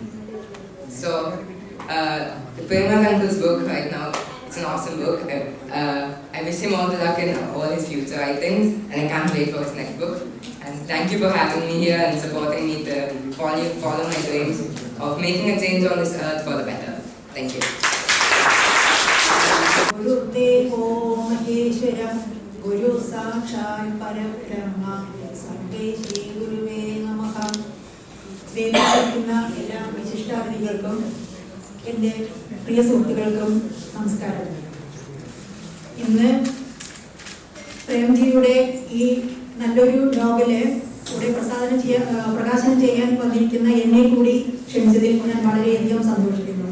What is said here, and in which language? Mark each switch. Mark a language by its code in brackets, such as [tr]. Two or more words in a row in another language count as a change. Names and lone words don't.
[en] So, the Prema's uncle's book right now, it's an awesome book. I wish him all the luck in all his future writings, and I can't wait for his next book. And thank you for having me here and supporting me to follow my dreams of making a change on this earth for the better. Thank you. [sa] गुरु देवो महेश्वरम्, गुरु साक्षात् परब्रह्म, सर्वेश्री गुरवे नमः. [ml] വേദിക്കുന്ന എല്ലാ വിശിഷ്ടാതിഥികൾക്കും എൻ്റെ പ്രിയ സുഹൃത്തുക്കൾക്കും നമസ്കാരം. ഇന്ന് പ്രേംജിയുടെ ഈ നല്ലൊരു നോവല് ഇവിടെ പ്രകാശനം ചെയ്യാൻ വന്നിരിക്കുന്ന എന്നെ കൂടി ക്ഷണിച്ചതിൽ ഞാൻ വളരെയധികം സന്തോഷിക്കുന്നു.